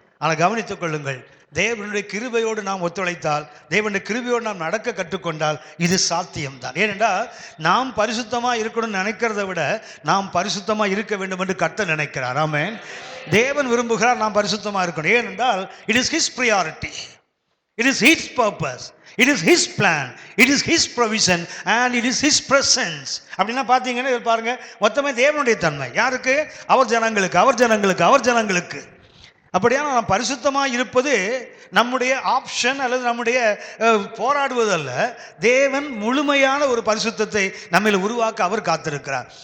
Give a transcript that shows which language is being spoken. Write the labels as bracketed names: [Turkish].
[Tamil] ஆனால் கவனித்துக் கொள்ளுங்கள், தேவனுடைய கிருபையோடு நாம் ஒத்துழைத்தால், தேவனுடைய கிருபையோடு நாம் நடக்க கற்றுக்கொண்டால் இது சாத்தியம்தான். ஏனென்றால் நாம் பரிசுத்தமா இருக்கணும்னு நினைக்கிறத விட நாம் பரிசுத்தமா இருக்க வேண்டும் என்று கர்த்தர் நினைக்கிறார். ஆமென். தேவன் விரும்புகிறார் நாம் பரிசுத்தமா இருக்கணும். ஏனென்றால் [English] it is his priority, it is his purpose, it is his plan, it is his provision and it is his presence. [Tamil] அப்படின்னா பாத்தீங்கன்னா இது பாருங்க, மொத்தமே தேவனுடைய தன்மை. யாருக்கு? அவர் ஜனங்களுக்கு. அப்படியான நாம் பரிசுத்தமா இருப்பது நம்முடைய ஆப்ஷன் அல்லது நம்முடைய போராடுவது அல்ல. தேவன் முழுமையான ஒரு பரிசுத்தத்தை நம்மில் உருவாக்க அவர் காத்திருக்கிறார்.